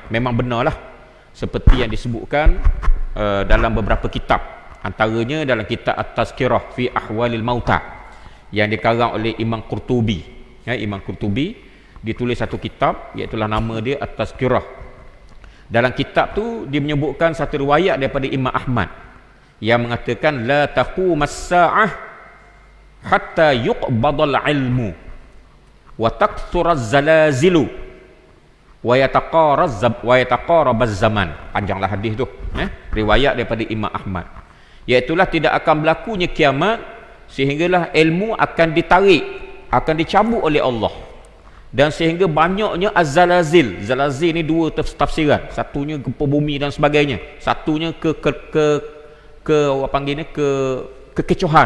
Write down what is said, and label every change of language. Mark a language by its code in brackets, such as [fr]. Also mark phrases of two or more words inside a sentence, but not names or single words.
[ms] Memang benarlah seperti yang disebutkan dalam beberapa kitab, antaranya dalam kitab At-Tazkirah fi Ahwalil Mauta yang dikarang oleh Imam Qurtubi. Imam Qurtubi ditulis satu kitab, iaitu nama dia At-Tazkirah. Dalam kitab tu dia menyebutkan satu riwayat daripada Imam Ahmad yang mengatakan [ar] لا تقوم الساعة حتى يقبض العلم وتكثر الزلازل ويتقارب الزمان. [ms] Panjanglah hadis tu, riwayat daripada Imam Ahmad. Iaitulah tidak akan berlakunya kiamat sehinggalah ilmu akan ditarik, akan dicabut oleh Allah, dan sehingga banyaknya az-zalazil. Zalazil ni dua tafsiran, satunya gempa bumi dan sebagainya, satunya apa panggilnya kekecohan.